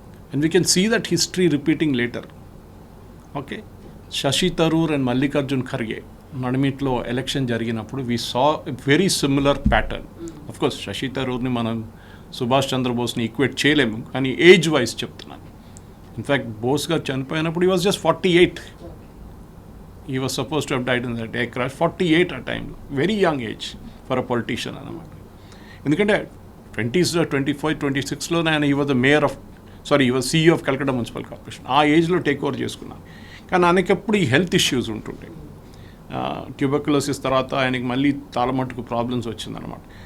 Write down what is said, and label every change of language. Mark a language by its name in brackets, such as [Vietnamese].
[English] And we can see that history repeating later. Okay, Shashi Tharoor and Mallikarjun Kharge [Telugu] నడిమిట్లో election జరిగినప్పుడు [English] We saw very similar pattern. [Telugu] Of course Shashi థరూర్ని మనం Subhash చంద్రబోస్ని equate చేయలేము, కానీ age wise చెప్తున్నాను. In fact Bose గారు చనిపోయినప్పుడు [English] he was just 48. He was supposed to have died in that air crash. [Telugu] 48 ఆ టైంలో, [English] very young age for a politician [Telugu] అన్నమాట. ఎందుకంటే 20s, 25, 26లోనే ఆయన [English] he was CEO of [Telugu] Calcutta municipal corporation. ఆ ఏజ్లో టేక్ ఓవర్ చేసుకున్నాను. కానీ ఆయనకెప్పుడు ఈ హెల్త్ ఇష్యూస్ ఉంటుండే. ట్యూబర్కులోసిస్ తర్వాత ఆయనకి మళ్ళీ చాలా మటుకు ప్రాబ్లమ్స్ వచ్చిందనమాట.